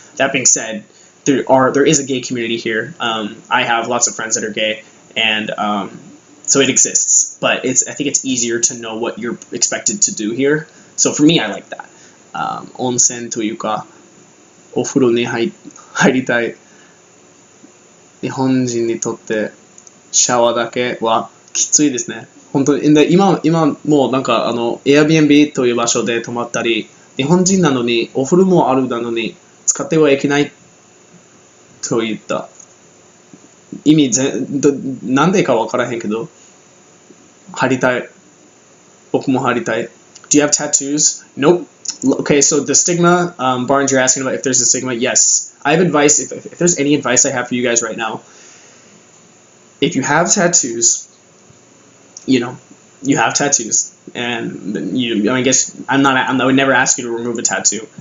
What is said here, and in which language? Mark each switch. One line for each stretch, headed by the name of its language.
English: That being said, there is a gay community here. I have lots of friends that are gay, and so it exists. But I think it's easier to know what you're expected to do here. So for me, I like that.
Japanese: Onsen というか、お風呂に入りたい日本人にとってシャワーだけはきついですね。本当に。で、今もうなんかAirbnb という場所で泊まったり、日本人なのにお風呂もあるなのに使ってはいけないと言った。意味なんでかわからへんけど、貼りたい。僕も貼りたい。
English: Do you have tattoos? Nope. Okay, so the stigma, Barnes, you're asking about if there's a stigma. Yes. I have advice, if there's any advice I have for you guys right now, if you have tattoos, you have tattoos, and I guess I would never ask you to remove a tattoo.